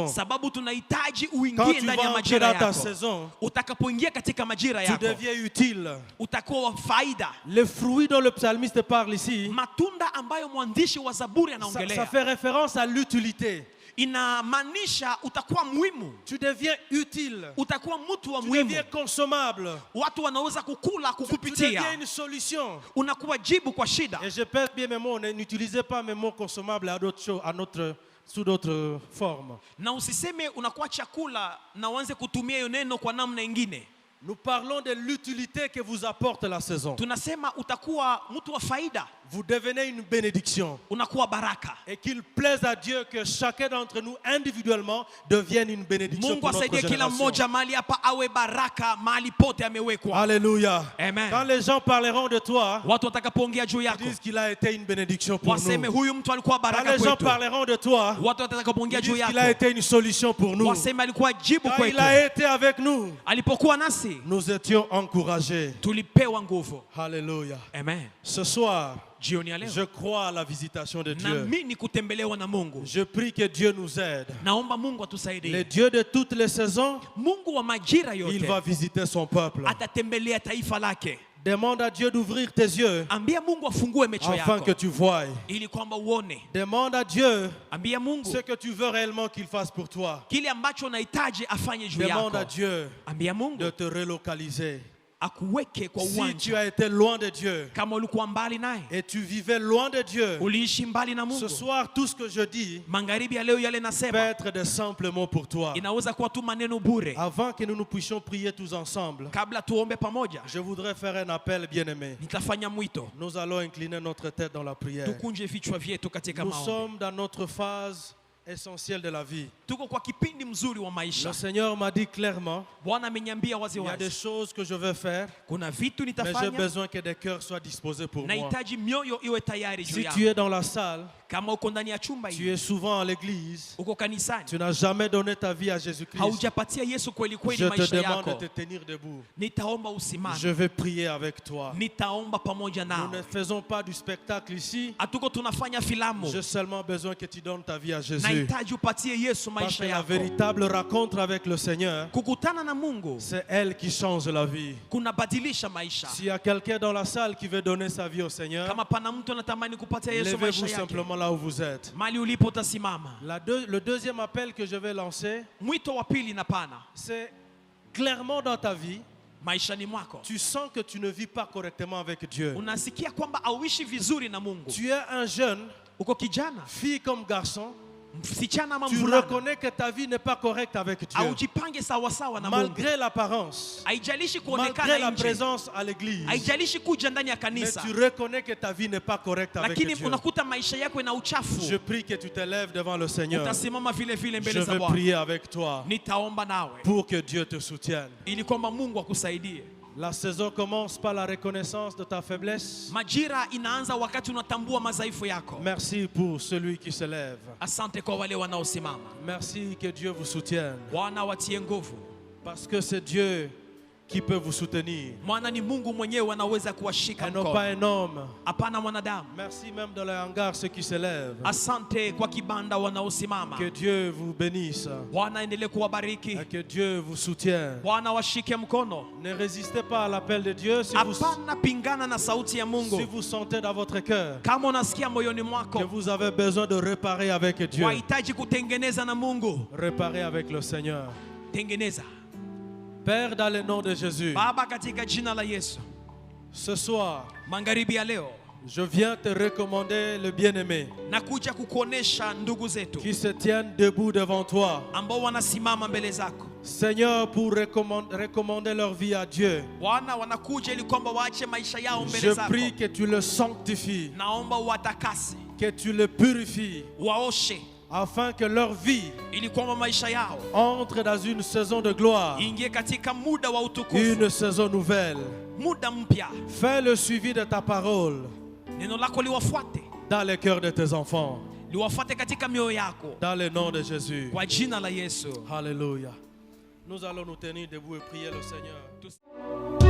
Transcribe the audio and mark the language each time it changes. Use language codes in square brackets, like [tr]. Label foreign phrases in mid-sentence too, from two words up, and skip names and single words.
[sw] sababu tunahitaji [fr] Quand [sw] uingie [fr] tu [sw] ndani ya [fr] vas entrer [sw] majira [fr] dans ta [sw] yako. [fr] saison, [sw] Utakapoingia katika majira [fr] tu [sw] yako, [fr] deviens utile. [sw] utakuwa wa faida. [fr] Les fruits dont le psalmiste parle ici, [sw] Matunda ambayo mwandishi wa Zaburi [fr] ça [sw] anaongelea [fr] fait référence à l'utilité. [sw] inamaanisha utakuwa muhimu, [fr] Tu deviens utile. [sw] utakuwa mtu wa [fr] Tu [sw] muhimu, [fr] deviens consommable. [sw] watu wanaweza kukula [fr] Tu deviens [sw] kukupitia, [fr] une solution. [sw] unakuwa jibu kwa shida. [fr] Et je pèse bien mes mots, n'utilisez pas mes mots consommables à d'autres choses, sous d'autres formes. [sw] Na usiseme unakuwa chakula na uanze kutumia hiyo neno kwa namna ingine. [fr] Nous parlons de l'utilité que vous apporte la saison. [sw] Tunasema utakuwa mtu wa faida, [fr] Vous devenez une bénédiction. [sw] unakuwa baraka. [fr] Et qu'il plaise à Dieu que chacun d'entre nous individuellement devienne une bénédiction [sw] Mungu [fr] pour notre [sw] asaidie kila [fr] génération. [sw] mmoja mahali hapa awe baraka mahali pote amewekwa. [fr] Alléluia. [sw] Amen. [fr] Quand les gens parleront de toi, [sw] Watu watakapoongea juu [fr] ils [sw] yako [fr] disent qu'il a été une bénédiction pour [sw] waseme [fr] nous. [sw] huyu mtu alikuwa [fr] Quand [sw] baraka [fr] les gens [sw] kwetu. [fr] parleront de toi, [sw] Watu watakapoongea [fr] ils [sw] juu [fr] disent qu'il a [sw] yako [fr] été une solution pour nous. [sw] waseme alikuwa jibu [fr] Quand il [sw] kwetu. [fr] a été avec nous, [sw] Alipokuwa nasi [fr] nous étions encouragés. [sw] tulipewa nguvu. [fr] Alléluia. [sw] Amen. [fr] Ce soir, [sw] Jioni ya leo [fr] je crois à la visitation de Dieu. [sw] naamini kutembelewa na Mungu. [fr] Je prie que Dieu nous aide. [sw] Naomba Mungu [fr] Le [sw] atusaidie. [fr] Dieu de toutes les saisons, [sw] Mungu wa majira [fr] il va [sw] yote [fr] visiter son peuple. [sw] atatembelea taifa lake. [fr] Demande à Dieu d'ouvrir tes yeux [sw] Ambia Mungu afungue macho [fr] afin que [sw] yako [fr] tu voies. [sw] ili kwamba uone. [fr] Demande à Dieu [sw] Ambia Mungu [fr] ce que tu veux réellement qu'il fasse pour toi. [sw] kile ambacho unahitaji afanye juu [fr] Demande à [sw] yako. [fr] Dieu [sw] Ambia [fr] de [sw] Mungu [fr] te relocaliser. [sw] akuweke kwa [fr] Si tu [sw] uwanja. [fr] as été loin de Dieu [sw] Kama ulikuwa mbali naye, [fr] et tu vivais loin de Dieu, [sw] uliishi mbali na [fr] ce [sw] Mungu, [fr] soir, tout ce que je dis [sw] magharibi ya leo yale [fr] peut [sw] nasema [fr] être de simples mots pour toi. [sw] inaweza kuwa tu maneno bure. [fr] Avant que nous nous puissions prier tous ensemble, [sw] Kabla tuombe pamoja, [fr] je voudrais faire un appel, bien-aimé. [sw] nitafanya mwito. [fr] Nous allons incliner notre tête dans la prière. [sw] Tukunje vichwa vyetu katika [fr] Nous [sw] maombi. [fr] sommes dans notre phase essentielle de la vie. [sw] Tuko kwa kipindi mzuri wa [fr] Le [sw] maisha. [fr] Seigneur m'a dit clairement, [sw] Bwana ameniambia wazi [fr] il y a des [sw] wazi, [fr] choses que je veux faire, [sw] kuna vitu [fr] mais j'ai [sw] nitafanya, [fr] besoin que des cœurs soient disposés pour moi. [sw] nahitaji mioyo iwe tayari juu [fr] Si [sw] yako. [fr] tu es dans la salle, [sw] Kama uko ndani ya chumba [fr] tu [sw] hii, [fr] es souvent à l'église, [sw] uko kanisani, [fr] tu n'as jamais donné ta vie à Jésus-Christ, [sw] haujapatia Yesu kweli kweli [fr] je te [sw] maisha [fr] demande [sw] yako, [fr] de te tenir debout. [sw] nitaomba usimame, [fr] Je vais prier avec toi. [sw] nitaomba pamoja [fr] Nous [sw] nao. [fr] ne faisons pas du spectacle ici. [sw] Hatuko tunafanya filamu. [fr] J'ai seulement besoin que tu donnes ta vie à Jésus. [sw] Nahitaji upatie Yesu [fr] Parce [sw] maisha [fr] que la [sw] yako. [fr] véritable rencontre avec le Seigneur, [sw] Kukutana na Mungu [fr] c'est elle qui change la vie. [sw] kunabadilisha maisha. [fr] S'il y a quelqu'un dans la salle qui veut donner sa vie au Seigneur, [sw] Kama pana mtu anatamani kupatia Yesu maisha [fr] levez-vous [sw] yake, [fr] simplement là où vous êtes. [sw] mali ulipo utasimama. [fr] Le deuxième appel que je vais lancer, [sw] Mwito wa pili na pana, [fr] c'est clairement dans ta vie, [sw] maishani mwako [fr] tu sens que tu ne vis pas correctement avec Dieu. [sw] unasikia kwamba auishi vizuri na Mungu, [fr] Tu es un jeune, [sw] uko kijana, [fr] fille comme garçon, [sw] msichana ama [fr] tu [sw] mvulana, [fr] reconnais que ta vie n'est pas correcte avec Dieu. [sw] aujipange sawa sawa na Mungu, [fr] Malgré l'apparence, [sw] haijalishi [fr] malgré [sw] kuonekana [fr] la [sw] nje, [fr] présence à l'église, [sw] haijalishi kuja ndani ya [fr] mais [sw] kanisa, [fr] tu reconnais que ta vie n'est pas correcte avec [sw] lakini [fr] Dieu. [sw] unakuta maisha yako ina uchafu. [fr] Je prie que tu te lèves devant le Seigneur. [sw] Utasimama vile vile [fr] Je [sw] mbele za [fr] veux [sw] Bwana. [fr] prier avec toi [sw] Nitaomba nawe [fr] pour que Dieu te soutienne. [sw] ili kwamba Mungu akusaidie. [fr] La saison commence par la reconnaissance de ta faiblesse. [sw] Majira inaanza wakati unatambua madhaifu yako. [fr] Merci pour celui qui se lève. [sw] Asante kwa wale wanaosimama. [fr] Merci que Dieu vous soutienne. [sw] Bwana watie nguvu. [fr] Parce que c'est Dieu qui peut vous soutenir. [sw] Maana ni Mungu mwenyewe anaweza kuwashika [fr] Et non pas [sw] mkono. [fr] un homme. [sw] Hapana mwanadamu. [fr] Merci même dans les hangars ceux qui se lèvent. [sw] Asante kwa kibanda wanaosimama. [fr] Que Dieu vous bénisse. [sw] Bwana endelee kuwabariki. [fr] Et que Dieu vous soutienne. [sw] Bwana washike mkono. [fr] Ne résistez pas à l'appel de Dieu si [sw] Hapana pingana na sauti ya Mungu. [fr] vous sentez dans votre cœur [sw] Kama unasikia moyoni [fr] que [sw] mwako [fr] vous avez besoin de réparer avec Dieu. [sw] wahitaji kutengeneza na Mungu, [fr] Réparer avec le Seigneur. [sw] tengeneza. [fr] Père, dans le nom de Jésus, [sw] Baba, katika jina la Yesu, [fr] ce soir, [sw] magharibi ya leo [fr] je viens te recommander le bien-aimé [sw] nakuja kukuonesha ndugu zetu [fr] qui se tiennent debout devant toi. [sw] ambao wanasimama mbele zako [fr] Seigneur, pour recommander leur vie à Dieu. [sw] Bwana, wanakuja ili kwamba waache maisha yao mbele [fr] Je [sw] zako. [fr] prie que tu le sanctifies, [sw] Naomba uwatakase, [fr] que tu le purifies, [sw] waoshe, [fr] afin que leur vie [sw] ili kwamba maisha yao [fr] entre dans une saison de gloire, [sw] ingie katika muda wa utukufu, [fr] une saison nouvelle. [sw] muda mpya. [fr] Fais le suivi de ta parole [sw] Neno lako liwafuate, [fr] dans les cœurs de tes enfants, [sw] liwafuate katika mioyo yako, [fr] dans le nom de Jésus. [sw] kwa jina la Yesu. [fr] Alléluia. Nous allons nous tenir debout et prier le Seigneur.